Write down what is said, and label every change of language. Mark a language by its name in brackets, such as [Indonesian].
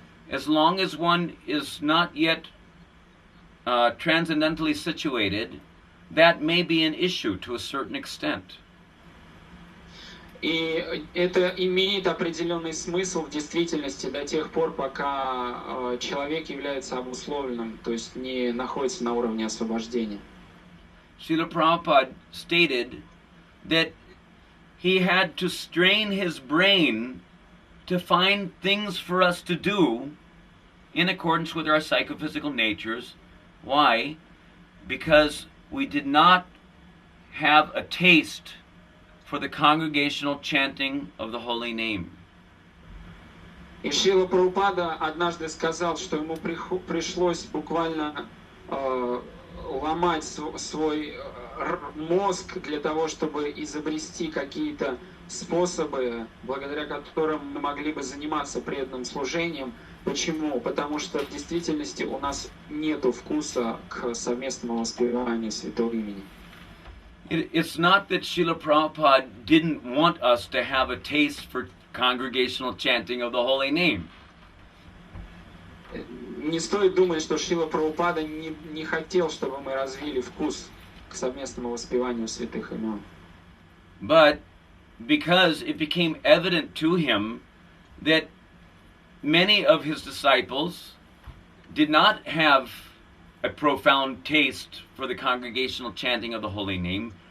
[English] As long as one is not yet transcendentally situated, that may be an issue to a certain extent. [Russian] И это имеет определенный смысл в действительности до тех пор, пока человек является обусловленным, то есть не находится на уровне освобождения. [English] Srila Prabhupada stated that he had to strain his brain to find things for us to do in accordance with our psychophysical natures. Why? Because we did not have a taste for the congregational chanting of the holy name. [Russian] И Шрила Прабхупада однажды сказал, что ему пришлось буквально ломать свой мозг для того, чтобы изобрести какие-то способы, благодаря которым мы могли бы заниматься преданным служением. Почему? Потому что в действительности у нас нету вкуса к совместному воспеванию святого имени. [English] It's not that Srila Prabhupada didn't want us to have a taste for congregational chanting of the holy name. [Russian] Не стоит думать, что Шрила Прабхупада не хотел, чтобы мы развили вкус к совместному воспеванию святых имен. [English] But because it became evident to him that many of his disciples did not have a profound taste for the congregational chanting of the holy name.